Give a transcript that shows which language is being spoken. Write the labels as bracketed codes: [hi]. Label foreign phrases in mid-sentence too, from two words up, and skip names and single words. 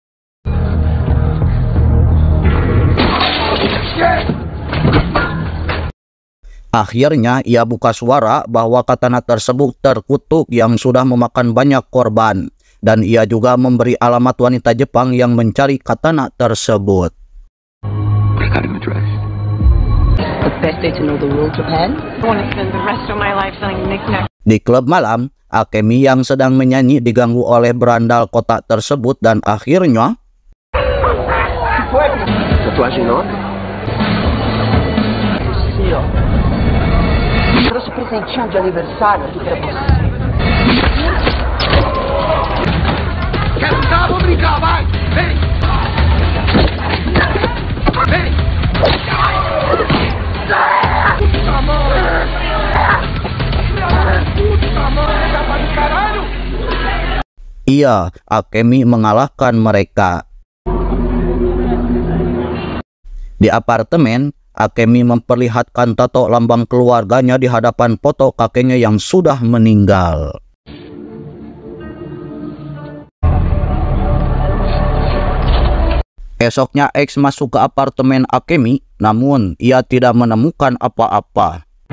[id] Akhirnya ia buka suara bahwa katana tersebut terkutuk yang sudah memakan banyak korban. Dan ia juga memberi alamat wanita Jepang yang mencari katana tersebut. [en] The best day to know the rule, Japan. I want to spend the rest of my life selling knickknacks. [id] Di klub malam, Akemi yang sedang menyanyi diganggu oleh berandal kotak tersebut dan akhirnya [pt] Tatuagem nova? Sim, ó. Trouxe presentinho de aniversário aqui pra você. Quer lutar? Vamos brincar, vai! Vem! Vem! Puta mão! Puta mão! Capa do caralho! [id] iya, Akemi mengalahkan mereka. Di apartemen, Akemi memperlihatkan tato lambang keluarganya di hadapan foto kakeknya yang sudah meninggal. Esoknya X masuk ke apartemen Akemi, namun ia tidak menemukan apa-apa.